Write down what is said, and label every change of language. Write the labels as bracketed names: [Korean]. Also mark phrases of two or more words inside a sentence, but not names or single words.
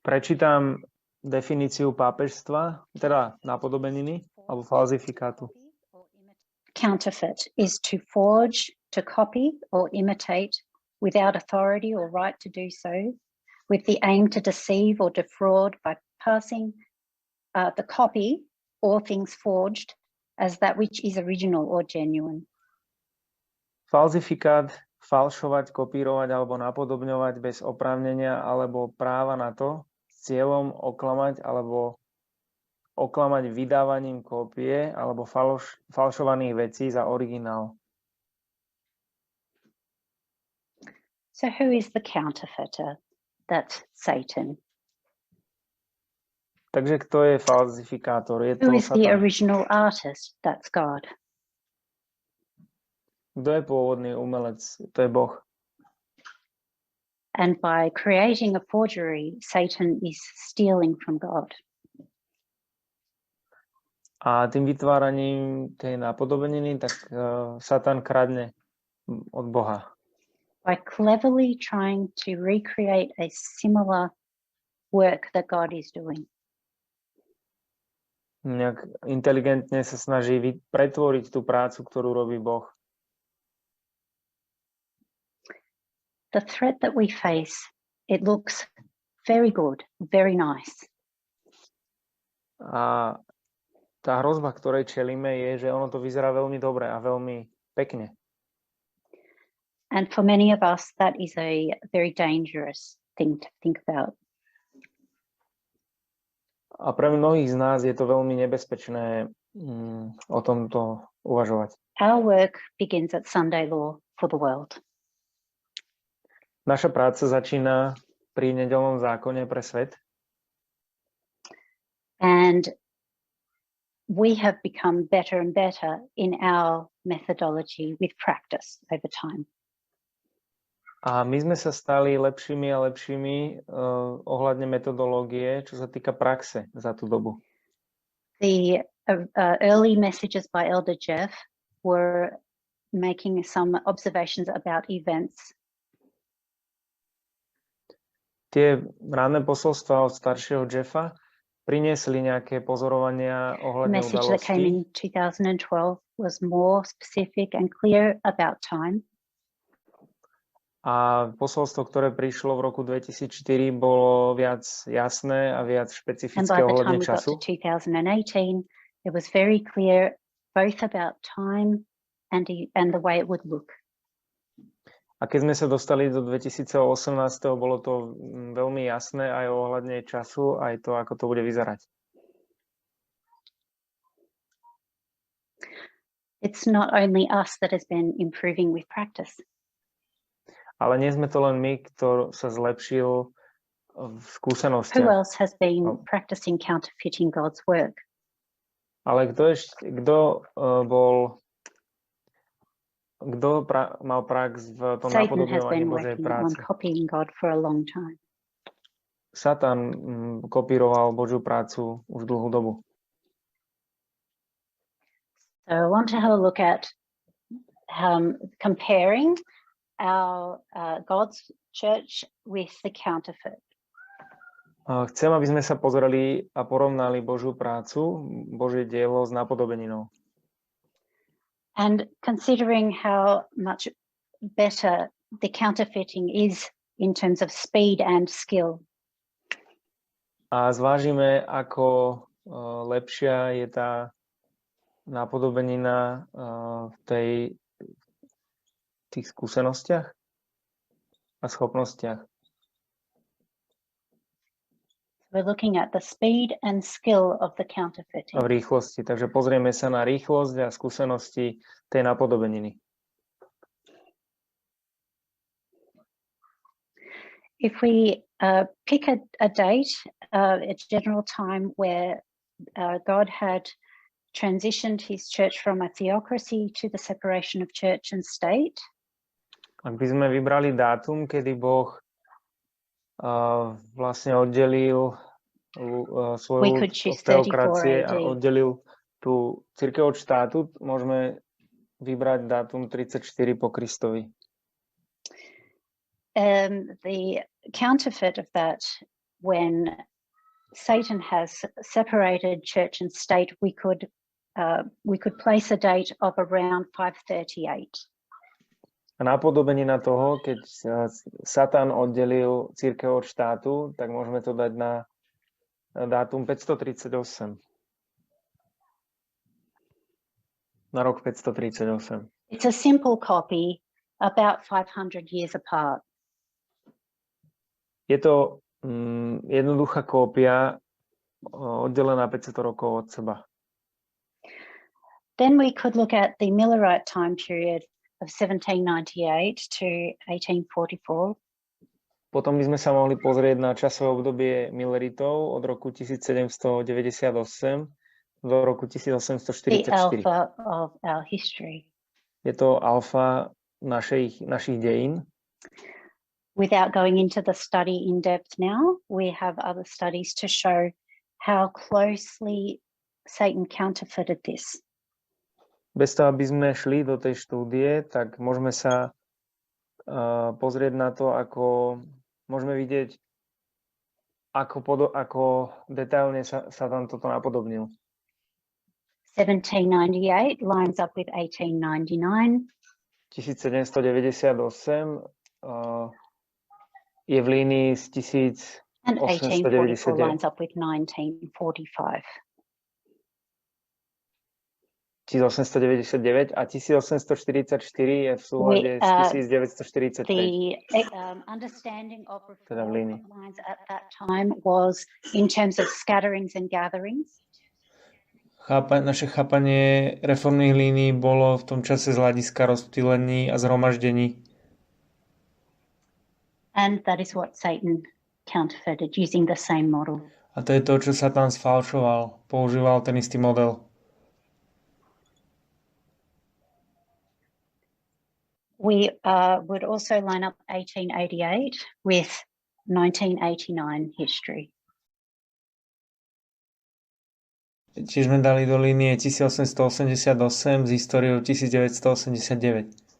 [Slovak] Prečítam definíciu pápežstva, teda napodobeniny alebo falzifikátu. [English] Counterfeit is to forge, to copy or imitate without authority or right to do so, with the aim to deceive or defraud by passing the copy or things forged as that which is original or genuine. [Slovak] Falzifikát, falšovať, kopírovať alebo napodobňovať bez oprávnenia alebo práva na to s cieľom oklamať alebo oklamať vydávaním kópie alebo falšovaných vecí za originál. [English] So who is the counterfeiter? That's Satan. [Slovak] Takže kto je falzifikátor? Je [English] Who [Slovak] to [English] is the [Slovak] Satan. [English] original artist? That's God. [Slovak] Kto je pôvodný umelec? To je Boh. [English] And by creating a forgery, Satan is stealing from God. [Slovak] A tým vytváraním tej napodobeniny, tak Satan kradne od Boha. [English] By cleverly trying to recreate a similar work that God is doing. [Slovak] Nejak inteligentne sa snaží pretvoriť tú prácu, ktorú robí Boh. [English] The threat that we face, it looks very good, very nice. [Slovak] A tá hrozba, ktorej čelíme, je, že ono to vyzerá veľmi dobre a veľmi pekne. [English] And for many of us, that is a very dangerous thing to think about. [Slovak] A pre mnohých z nás je to veľmi nebezpečné o tomto uvažovať. [English] Our work begins at Sunday law for the world. [Slovak] Naša práca začína pri nedeľnom zákone pre svet. [English] And we have become better and better in our methodology with practice over time. [Slovak] A my sme sa stali lepšími a lepšími ohľadne metodológie, čo sa týka praxe za tú dobu. [English] The early messages by Elder Jeff were making some observations about events. [Slovak] Tie ranné posolstvá od staršieho Jeffa priniesli nejaké pozorovania ohľadne udalostí. [English] The message that came in 2012 was more specific and clear about time. [Slovak] A posolstvo, ktoré prišlo v roku 2004, bolo viac jasné a viac špecifické ohľadne času. [English] And by the time we got to 2018, it was very clear both about time and the way it would look. [Slovak] A keď sme sa dostali do 2018, bolo to veľmi jasné aj ohľadne času, aj to, ako to bude vyzerať. [English] It's not only us that has been improving with practice. [Slovak] Ale nie sme to len my, kto sa zlepšil v skúsenostiach. [English] Who else has been practicing counterfeiting God's work? [Slovak] Ale kto mal prax v tom napodobňovaní Božej práce? Satan kopíroval Božiu prácu už dlhú dobu. [English] So I want to have a look at comparing our God's church with the counterfeit. [Slovak] Chcem, aby sme sa pozreli a porovnali Božiu prácu, Božie dielo s napodobeninou. [English] And considering how much better the counterfeiting is in terms of speed and skill. [Slovak] A zvážime, ako lepšia je tá napodobenina v tých skúsenostiach a schopnostiach. [English] We're looking at the speed and skill of the counterfeiting. [Slovak] V rýchlosti. Takže pozrieme sa na rýchlosť a skúsenosti tej napodobeniny. [English] If we pick a date, a general time where God had transitioned his church from a theocracy to the separation of church and state. [Slovak] Ak by sme vybrali dátum, kedy Boh vlastne oddelil svoju teokracie a oddelil tú cirkev od štátu, môžeme vybrať dátum 34 po Kristovi. [English] The counterfeit of that, when Satan has separated church and state, we could place a date of around 538. [Slovak] A napodobenina toho, keď Satan oddelil cirkev od štátu, tak môžeme to dať na dátum 538. Na rok 538. [English] It's a simple copy, about 500 years apart. [Slovak] Je to jednoduchá kópia, oddelená 500 rokov od seba. [English] Then we could look at the Millerite time period of 1798 to 1844. [Slovak] Potom by sme sa mohli pozrieť na časové obdobie Milleritov od roku 1798 do roku 1844. [English] The alpha of our history. [Slovak] Je to alfa našich dejín. [English] Without going into the study in depth now, we have other studies to show how closely Satan counterfeited this. [Slovak] Bez toho, aby sme šli do tej štúdie, tak môžeme sa pozrieť na to, ako môžeme vidieť, ako detailne sa tam toto napodobnil? [English] 1798 lines up with 1899. [Slovak] 1798 je v línii s [English] And 1844 lines [Slovak] 1899. [English] up with 1945. [Slovak] 1899 a 1844 je v súlade s 1945. [English] The understanding of [Slovak] Teda v [English] reform [Slovak] línii. [English] lines at that time was in terms of scatterings and gatherings. [Slovak] Naše chápanie reformných línií bolo v tom čase z hľadiska rozptýlení a zhromaždení. And that is what Satan counterfeited using the same model. A to je to, čo Satan sfalšoval. Používal ten istý model. [English] We would also line up 1888 with 1989 history. [Slovak] Tiež sme dali do línie 1888 s históriou 1989.